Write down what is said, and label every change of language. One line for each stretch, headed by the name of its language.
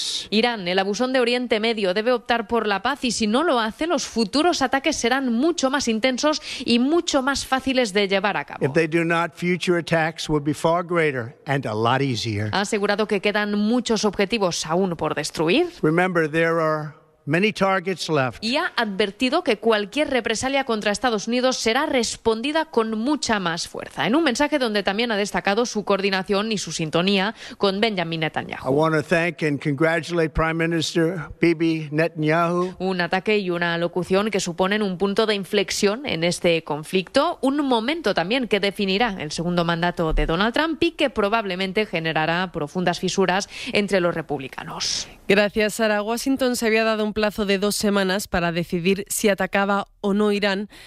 Spanish: Irán, el abusón de Oriente Medio, debe optar por la paz y si no lo hace, los futuros ataques serán mucho más intensos y mucho más fáciles de llevar a cabo.
English: If they do not, future attacks will be far greater and a lot easier.
Spanish: Ha asegurado que quedan muchos objetivos aún por destruir.
English: Remember, there are many targets left.
Spanish: Y ha advertido que cualquier represalia contra Estados Unidos será respondida con mucha más fuerza. En un mensaje donde también ha destacado su coordinación y su sintonía con Benjamin Netanyahu.
English: I want to thank and congratulate Prime Minister Bibi Netanyahu.
Spanish: Un ataque y una locución que suponen un punto de inflexión en este conflicto, un momento también que definirá el segundo mandato de Donald Trump y que probablemente generará profundas fisuras entre los republicanos. Gracias, Sara. Washington se había dado un plazo de 2 semanas para decidir si atacaba o no Irán.